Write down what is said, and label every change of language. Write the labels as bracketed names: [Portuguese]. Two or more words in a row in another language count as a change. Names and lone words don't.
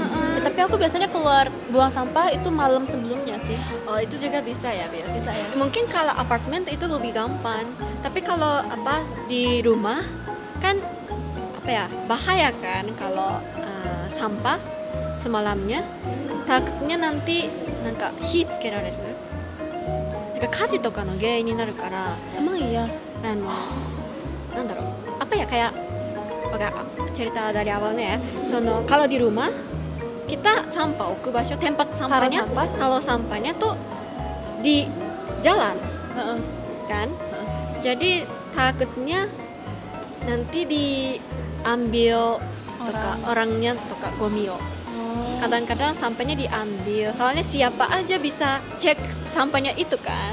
[Indonesian] Tapi aku biasanya keluar buang sampah itu malam sebelumnya sih. Oh itu juga bisa ya biasa. Bisa ya. Mungkin kalau apartemen itu lebih gampang. Tapi kalau apa di rumah kan apa ya bahaya kan kalau sampah semalamnya takutnya nanti [Japanese] なんか火つけられる。なんか火事とかの原因になるから [Indonesian] Emang iya. なんだろう apa ya kayak cerita dari awalnya ya. Kalau di rumah kita sampah [Japanese] 置く場所 [Indonesian] tempat sampahnya sampah? kalau sampahnya tuh di jalan Heeh. kan. Jadi takutnya nanti diambil orangnya [Japanese] とかゴミを. [Indonesian] Kadang-kadang sampahnya diambil. Soalnya siapa aja bisa cek sampahnya itu kan.